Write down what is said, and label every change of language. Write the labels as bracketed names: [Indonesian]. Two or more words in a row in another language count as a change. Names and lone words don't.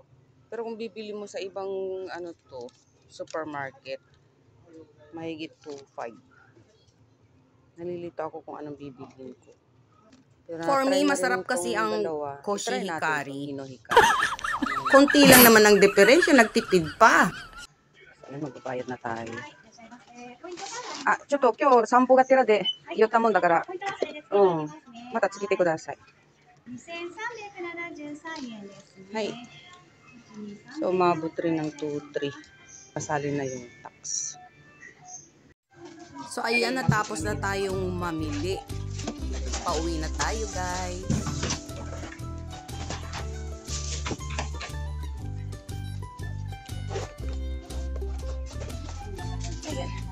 [Filipino] Pero kung bibili mo sa ibang supermarket, mahigit 2.5. Nalilito ako kung anong bibilhin ko. Pero [English] For me, [Filipino] na-try na rin masarap itong kasi ang dalawa. I-try natin koshihikari. itong Hinohikari. Konti lang naman ang diferensya, nagtipid pa. Ayun, magbabayad na tayo. [Japanese] Ah, ちょっと今日散歩がてらで寄ったもんだから、またつけてください。はい。 [Filipino] So, umabot rin ng 2-3. Pasali na yung tax. So ayan, natapos na tayong mamili. Pauwi na tayo, guys. Ayan.